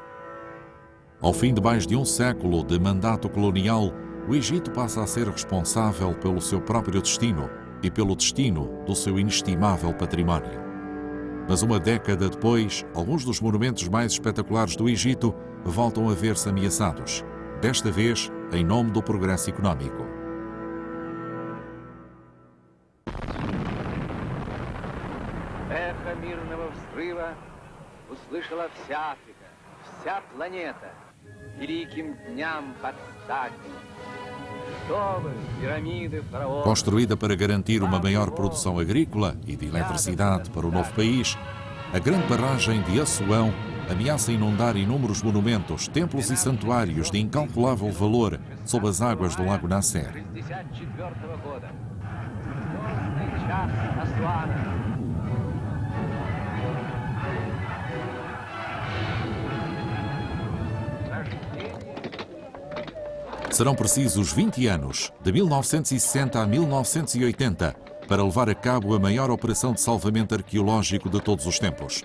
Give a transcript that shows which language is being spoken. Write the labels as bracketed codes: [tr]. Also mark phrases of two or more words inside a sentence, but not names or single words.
[pt] Ao fim de mais de um século de mandato colonial, o Egito passa a ser responsável pelo seu próprio destino e pelo destino do seu inestimável património. Mas uma década depois, alguns dos monumentos mais espetaculares do Egito voltam a ver-se ameaçados, desta vez em nome do progresso económico. [ru] Эхо мирного взрыва услышала вся Африка, вся планета. Великим дням подстать. Пирамиды, фараоны. [pt] Construída para garantir uma maior produção agrícola e de eletricidade para o novo país, a grande barragem de Assuão ameaça inundar inúmeros monumentos, templos e santuários de incalculável valor sob as águas do Lago Nasser. [ru] 64 года. Звездный час Асуана. [pt] Serão precisos 20 anos, de 1960 a 1980, para levar a cabo a maior operação de salvamento arqueológico de todos os tempos.